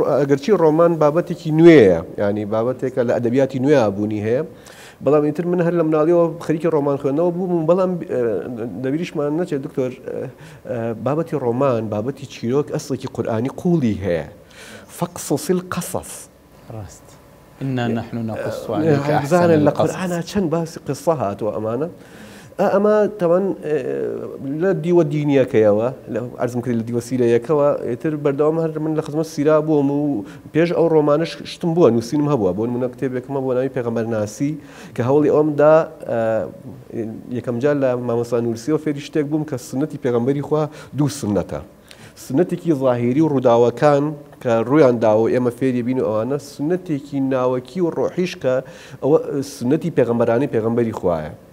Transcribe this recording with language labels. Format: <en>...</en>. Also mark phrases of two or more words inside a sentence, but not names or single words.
<ckb>ئەگەرچی ڕۆمان بابەتێکی نوێیە، ینی بابەتێکە لە ئەدەبیاتی نوێ بوونی هەیە، بەڵام ئیتر من هەر لە مناڵیەوە خەریکی ڕۆمان خوێندنەوە بووم، بەڵام دەبیریشمان نەچێت دکتۆر بابەتی ڕۆمان، بابەتی چیرۆک ئەسڵێکی قورئانی قوڵی هەیە،</ckb> <ar>فەقصص القەصەص.</ar> <ckb>ڕاست.</ckb> <ar>إنا نحن نقص عليك أحسن القصص.</ar> <ckb>لە قورئانە چەند باسی قسە هاتووە ئەمانە ئەمە تەوەن لە دیوە دینیەکەیەوە ئەرزم کردی لە دیوە سیرەیەکەوە ئێتر بەردەوام هەر من لە خزمەت سیرا بووم و پێش ئەو ڕۆمانش شتم بووە نووسینم هەبووە بۆ نمونە کتێبێکمە بۆ ناوی پێغەمبەرناسی کە هەوڵی ئەومدا یەکەم جار لە مامۆستا نورسیەوە فێری شتێک بووم کە سنەتی پێغەمبەری خوا دوو سنەتە سنەتێکی ظاهیری و ڕووداوەکان کە ڕویان داوە ئێمە فێری بین و ئەوانە سنەتێکی ناوەکی و ڕۆحیش کە ئەوە سنەتی پێغەمبەرانی پێغەمبەری خوایە</ckb>